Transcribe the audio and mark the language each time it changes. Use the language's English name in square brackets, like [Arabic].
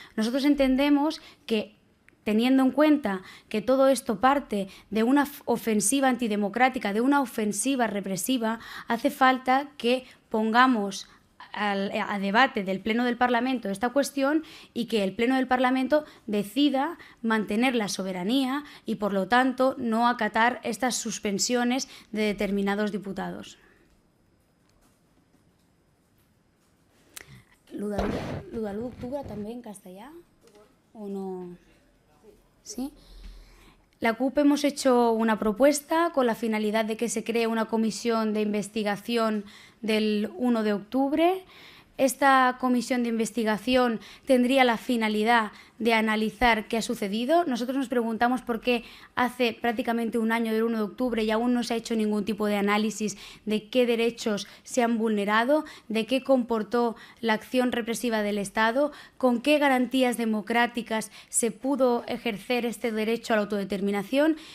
[Spanish] Nosotros entendemos que, teniendo en cuenta que todo esto parte de una ofensiva antidemocrática, de una ofensiva represiva, hace falta que pongamos a debate del Pleno del Parlamento esta cuestión y que el Pleno del Parlamento decida mantener la soberanía y, por lo tanto, no acatar estas suspensiones de determinados diputados. [Catalan] ¿Lo de l'1 d'octubre també en castellà o no? [Spanish] ¿Sí? La CUP hemos hecho una propuesta con la finalidad de que se cree una comisión de investigación del 1 de octubre. Esta comisión de investigación tendría la finalidad de analizar qué ha sucedido. Nosotros nos preguntamos por qué hace prácticamente un año del 1 de octubre y aún no se ha hecho ningún tipo de análisis de qué derechos se han vulnerado, de qué comportó la acción represiva del Estado, con qué garantías democráticas se pudo ejercer este derecho a la autodeterminación.